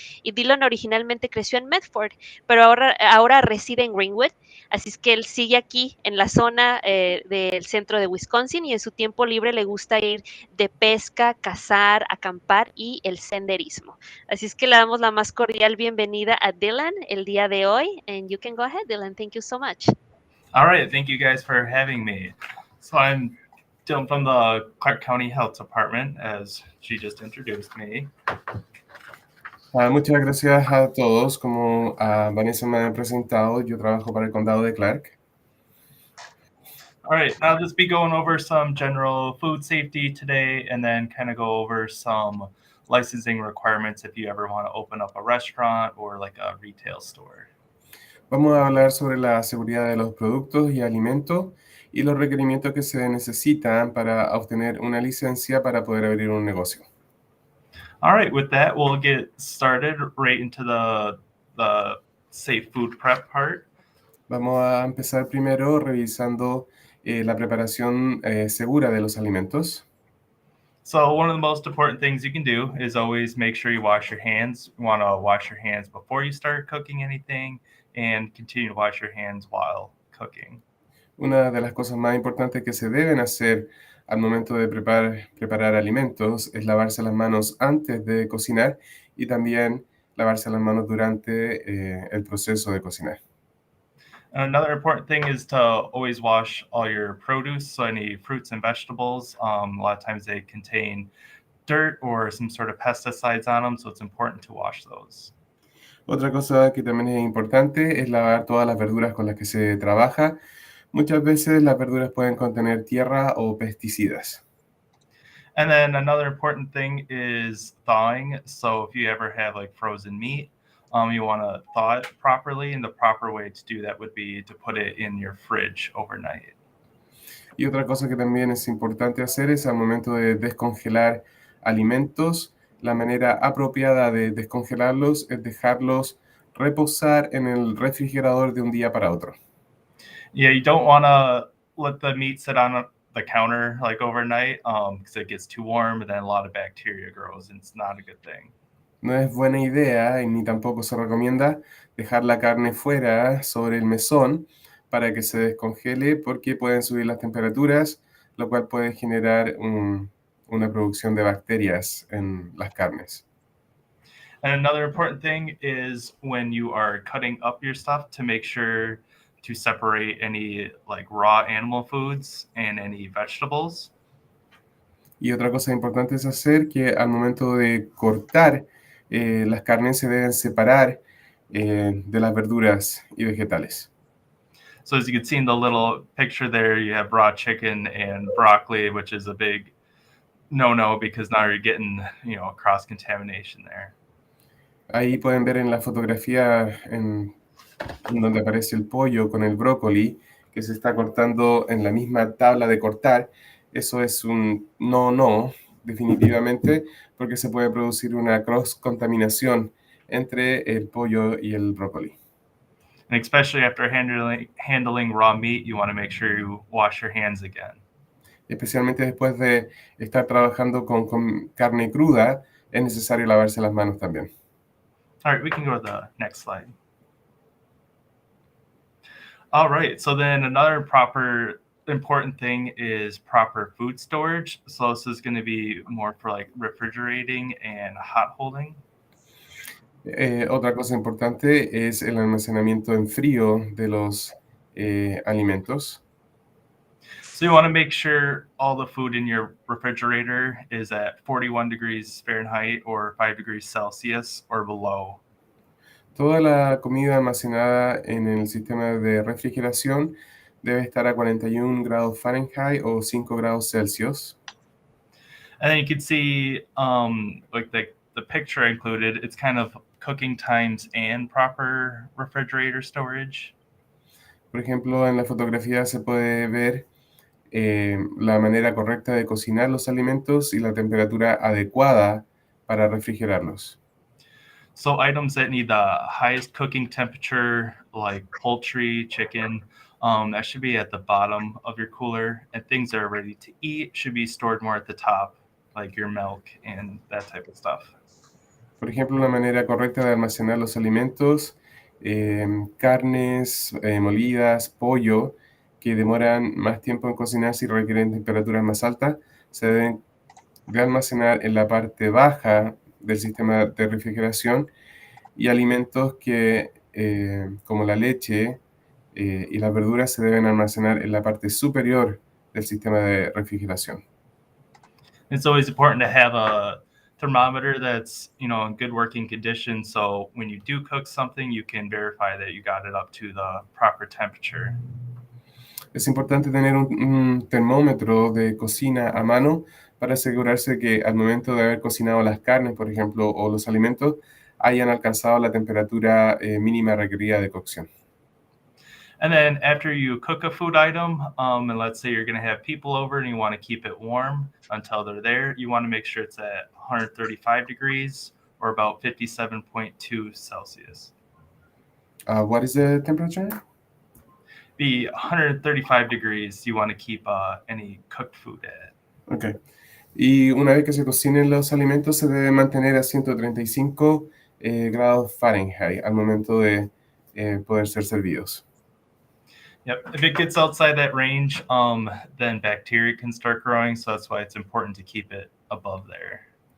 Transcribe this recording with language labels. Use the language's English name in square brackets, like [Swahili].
[Spanish] Y Dylan originalmente creció en Medford, pero ahora reside en Greenwood. Así es que él sigue aquí en la zona del centro de Wisconsin y en su tiempo libre le gusta ir de pesca, cazar, acampar y el senderismo. Así es que le damos la más cordial bienvenida a Dylan el día de hoy. [English] And you can go ahead, Dylan. Thank you so much. All right. Thank you guys for having me. So I'm Dylan from the Clark County Health Department, as she just introduced me. [Spanish] Muchas gracias a todos. Como Vanessa me ha presentado, yo trabajo para el condado de Clark. [English] All right, I'll just be going over some general food safety today and then kind of go over some licensing requirements if you ever want to open up a restaurant or like a retail store. [Spanish] Vamos a hablar sobre la seguridad de los productos y alimentos y los requerimientos que se necesitan para obtener una licencia para poder abrir un negocio. [English] All right, with that, we'll get started right into the safe food prep part. [Spanish] Vamos a empezar primero revisando la preparación segura de los alimentos. [English] So one of the most important things you can do is always make sure you wash your hands. You want to wash your hands before you start cooking anything and continue to wash your hands while cooking. [Spanish] Una de las cosas más importantes que se deben hacer al momento de preparar alimentos es lavarse las manos antes de cocinar y también lavarse las manos durante el proceso de cocinar. [English] Another important thing is to always wash all your produce, so any fruits and vegetables. A lot of times they contain dirt or some sort of pesticides on them, so it's important to wash those. [Spanish] Otra cosa que también es importante es lavar todas las verduras con las que se trabaja, Muchas veces las verduras pueden contener tierra o pesticidas. [English] And then another important thing is thawing. So if you ever have like frozen meat, you want to thaw it properly, and the proper way to do that would be to put it in your fridge overnight. [Spanish] Y otra cosa que también es importante hacer es al momento de descongelar alimentos, la manera apropiada de descongelarlos es dejarlos reposar en el refrigerador de un día para otro. [English] Yeah, you don't want to let the meat sit on the counter like overnight because it gets too warm and then a lot of bacteria grows, and it's not a good thing. [Spanish] No es buena idea y ni tampoco se recomienda dejar la carne fuera sobre el mesón para que se descongele porque pueden subir las temperaturas, lo cual puede generar una producción de bacterias en las carnes. [English] And another important thing is when you are cutting up your stuff to make sure to separate any like raw animal foods and any vegetables. [Spanish] Y otra cosa importante es hacer que al momento de cortar, las carnes se deben separar de las verduras y vegetales. [English] So as you can see in the little picture there, you have raw chicken and broccoli, which is a big no because now you're getting, cross contamination there. [Spanish] Ahí pueden ver en la fotografía en donde aparece el pollo con el brócoli que se está cortando en la misma tabla de cortar. Eso es un no, definitivamente, porque se puede producir una cross-contaminación entre el pollo y el brócoli. [English] And especially after handling raw meat, you want to make sure you wash your hands again. [Spanish] Especialmente después de estar trabajando con carne cruda, es necesario lavarse las manos también. [English] All right, we can go to the next slide. All right, so then another proper important thing is proper food storage. So this is going to be more for like refrigerating and hot holding. [Spanish] Otra cosa importante es el almacenamiento en frío de los alimentos. [English] So you want to make sure all the food in your refrigerator is at 41 degrees Fahrenheit or 5 degrees Celsius or below. [Spanish] Toda la comida almacenada en el sistema de refrigeración debe estar a 41 grados Fahrenheit o 5 grados Celsius. [English] And then you can see like the picture I included, it's kind of cooking times and proper refrigerator storage. [Spanish] Por ejemplo, en la fotografía se puede ver la manera correcta de cocinar los alimentos y la temperatura adecuada para refrigerarlos. [English] So items that need the highest cooking temperature, like poultry, chicken, that should be at the bottom of your cooler. And things that are ready to eat should be stored more at the top, like your milk and that type of stuff. [Spanish] Por ejemplo, la manera correcta de almacenar los alimentos, carnes molidas, pollo, que demoran más tiempo en cocinarse y requieren temperaturas más altas, se deben de almacenar en la parte baja del sistema de refrigeración, y alimentos que, como la leche y las verduras, se deben almacenar en la parte superior del sistema de refrigeración. [English] It's always important to have a thermometer that's, in good working condition. So when you do cook something, you can verify that you got it up to the proper temperature. [Spanish] Es importante tener un termómetro de cocina a mano para asegurarse que al momento de haber cocinado las carnes, por ejemplo, o los alimentos, hayan alcanzado la temperatura mínima requerida de cocción. [English] And then after you cook a food item, and let's say you're going to have people over and you want to keep it warm until they're there, you want to make sure it's at 135 degrees or about 57.2 Celsius. What is the temperature? Be 135 degrees you want to keep any cooked food at. Okay. [Spanish] Y una vez que se cocinen los alimentos, se debe mantener a 135 grados Fahrenheit al momento de poder ser servidos. [English] Yep. If it gets outside that range, then bacteria can start growing. So that's why it's important to keep it above there.